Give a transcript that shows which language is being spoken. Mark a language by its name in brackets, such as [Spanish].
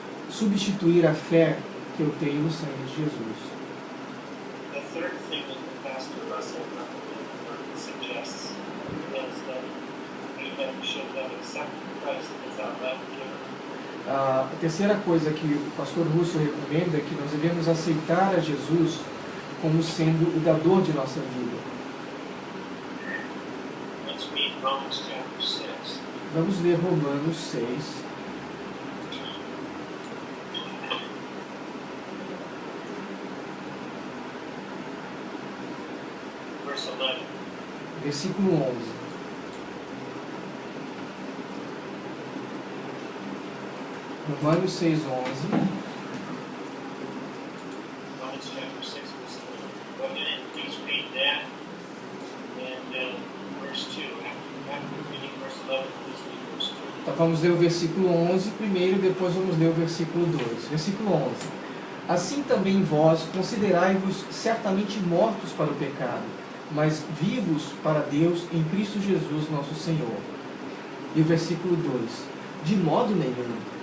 [Portuguese] substituir a fé que eu tenho no sangue de Jesus. [English] The third thing that Pastor Russell suggests is that we should have accepted Christ as our life giver. [Portuguese] A terceira coisa que o pastor Russo recomenda é que nós devemos aceitar a Jesus como sendo o dador de nossa vida. [English] Let's read Romans chapter 6. [Portuguese] Vamos ler Romanos 6, [English] Verse 11. [Portuguese] versículo 11. Romanos 6, 11. [English] Romans chapter 6, verse 11. Go ahead and please read that. And verse 2. After reading verse 11, please read verse 2. [Portuguese] Então vamos ler o versículo 11 primeiro, depois vamos ler o versículo 2. Versículo 11. Assim também vós considerai-vos certamente mortos para o pecado, mas vivos para Deus em Cristo Jesus nosso Senhor. E o versículo 2. De modo nenhum.